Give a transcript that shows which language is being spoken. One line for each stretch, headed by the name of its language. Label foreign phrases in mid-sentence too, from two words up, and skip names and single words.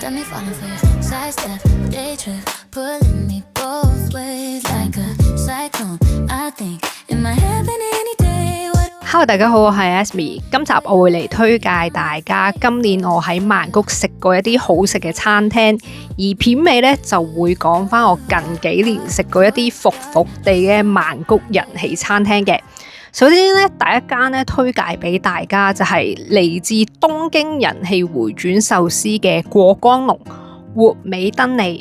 English: Got me falling for you. Sidestep, day trip, pulling me both ways like a cyclone. I think it might happen any day.
Cantonese: Hello，大家好，我係 Asmi。今集我會嚟推介大家今年我喺曼谷食過一啲好食嘅餐廳，而片尾呢就會講翻我近幾年食過一啲服服地嘅曼谷人氣餐廳嘅。首先呢，第一間呢推介俾大家就係嚟自東京人氣回轉壽司嘅過江龍活美登利。